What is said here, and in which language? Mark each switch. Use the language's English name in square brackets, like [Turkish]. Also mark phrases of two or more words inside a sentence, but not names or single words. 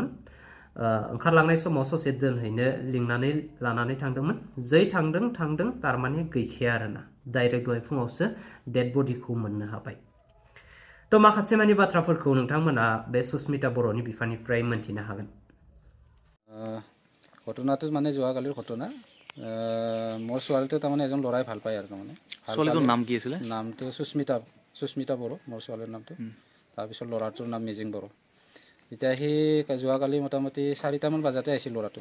[Bodo] ओंखारलांनाय समाव ससे दोनहैनो लिंनानै लानानै थांदोंमोन। जै थांदों थारमाने गैखाया आरोना डाइरेक्ट दहाय फुङावसो डेड बडिखौ मोननो हाबाय। तो माखासे मानि बाथ्राफोरखौ नोंथांमोना बे सुस्मिता बर'नि बिफानिफ्राय मोनथिनो हागोन। [Assamese] ঘটনাটো মানে যোৱাকালিৰ ঘটনা মোৰ ছোৱালীটো তাৰমানে এজন ল'ৰাই ভাল পায় আৰু তাৰমানে ছোৱালীটোৰ নাম কি আছিলে নামটো সুস্মিতা বড়ো মোৰ ছোৱালীৰ নামটো তাৰপিছত ল'ৰাটোৰ নাম মিজিং বড়ো এতিয়া সি যোৱাকালি মোটামুটি 4টামান বজাতে আহিছিল ল'ৰাটো